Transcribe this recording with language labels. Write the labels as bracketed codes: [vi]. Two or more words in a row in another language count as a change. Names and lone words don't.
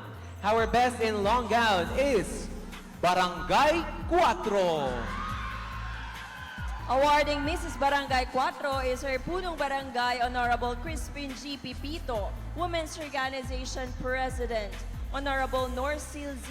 [en] Our Best in Long Gown is Barangay 4. Awarding Mrs. Barangay 4 is her Punong Barangay, Honorable Crispin G. Pipito, Women's Organization President, Honorable Norcil Z.